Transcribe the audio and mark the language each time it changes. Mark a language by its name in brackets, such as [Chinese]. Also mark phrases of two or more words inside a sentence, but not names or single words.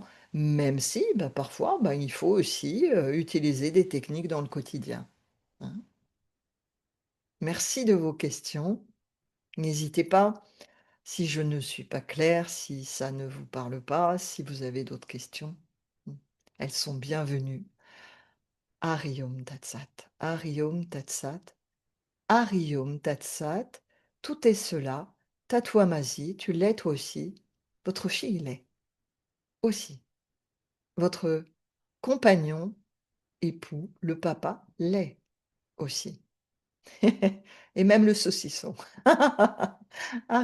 [French] Même si, bah, parfois, bah, il faut aussi, utiliser des techniques dans le quotidien, hein. Merci de vos questions. N'hésitez pas, si je ne suis pas claire, si ça ne vous parle pas, si vous avez d'autres questions, mmh, elles sont bienvenues. [Sanskrit] हरि ॐ तत् सत्, हरि ॐ तत् सत्, हरि ॐ तत् सत्. [French] Tout est cela. Tatouamazi, tu l'es toi aussi. Votre fille l'est aussi. Votre compagnon, époux, le papa l'est aussi. Et même le saucisson.